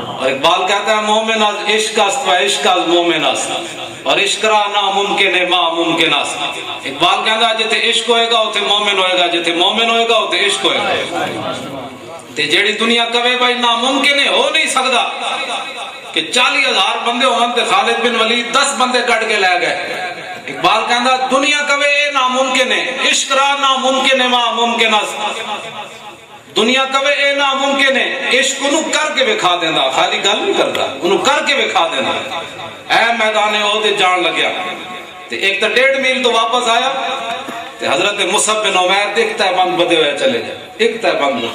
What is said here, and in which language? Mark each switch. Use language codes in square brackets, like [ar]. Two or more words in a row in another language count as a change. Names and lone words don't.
[ur] اور اقبال کہتا ہے [fa] مومن از عشق است و عشق از مومن است [ur] اور [fa] عشق را ناممکن ہے ما ممکن است. [ur] اقبال کہتا ہے [pa] جتے عشق ہوئے گا اتھے مومن ہوئے گا، جتے مومن ہوئے گا اتھے عشق ہوئے گا. تے جیڑی دنیا کہے بھائی ناممکن ہے، ہو نہیں سکتا کہ 40,000 بندے ہوں تے خالد بن ولید 10 بندے کٹ کے لے گئے. اقبال کہتا دنیا کہے اے ناممکن ہے، [fa] عشق را ناممکن ہے ما ممکن است. [pa] دنیا کہے اے ناممکن ہے، عشق انہوں کر کے بکھا دینا، خالی گل نہیں کرتا، انہوں کر کے بکھا دینا. اے میدان عہد جان لگیا. تے ایک تو 1.5 میل تو واپس آیا تے حضرت مصعب بن عمیر ایک تہ بند بدے ہوئے چلے گئے، ایک تہ بند بدے.